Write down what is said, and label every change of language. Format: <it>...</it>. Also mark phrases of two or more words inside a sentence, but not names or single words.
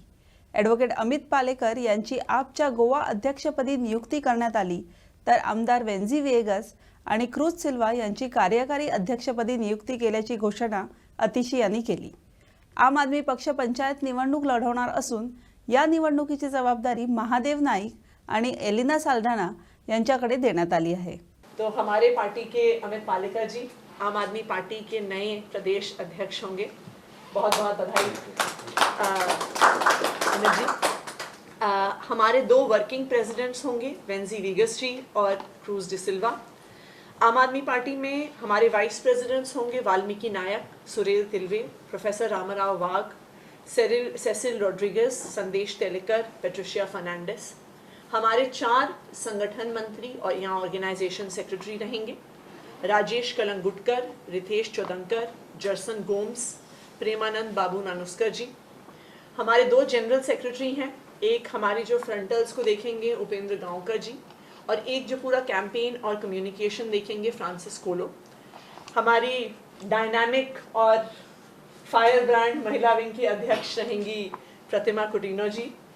<mr>ॲडव्होकेट अमित पालेकर यांची आपच्या गोवा अध्यक्षपदी नियुक्ती करण्यात आली, तर आमदार वेन्झी विएगस आणि क्रूज सिल्वा यांची कार्यकारी अध्यक्षपदी नियुक्ती केल्याची घोषणा अतिशी यांनी केली. आम आदमी पक्ष पंचायत निवडणूक लढवणार असून या निवडणुकीची जबाबदारी महादेव नाईक आणि एलिना साल्ढाना यांच्याकडे देण्यात आली आहे.</mr> <hi>तो हमारे पार्टी के अमित पालेकर जी आम आदमी पार्टी के नए प्रदेश अध्यक्ष होंगे. बहुत बहुत बधाई अमित जी. हमारे 2</hi> <en>working presidents</en> <hi>होंगे, वेन्जी विएगस जी और क्रूज डी सिल्वा. आम आदमी पार्टी में हमारे</hi> <en>vice presidents</en> <hi>होंगे वाल्मीकि नायक, सुरेल तिलवे, प्रोफेसर रामाराव वाघ, सेसिल रॉड्रिगेज, संदेश तेलेकर, पेट्रिशिया फर्नांडिस. हमारे 4 संगठन मंत्री और यहाँ</hi> <en>organization secretary</en> <hi>रहेंगे. राजेश कलंगुटकर, रितेश चौदंकर, जर्सन गोम्स, प्रेमानंद बाबू नानुस्कर जी. हमारे 2</hi> <en>general secretary</en> <hi>हैं. एक हमारे जो फ्रंटल्स को देखेंगे उपेंद्र गांवकर जी, और एक जो पूरा कैंपेन और कम्युनिकेशन देखेंगे फ्रांसिस कोलो. हमारी डायनामिक और</hi> <en>fire brand</en> <hi>महिला विंग की अध्यक्ष रहेंगी प्रतिमा कुटिनो जी.</hi>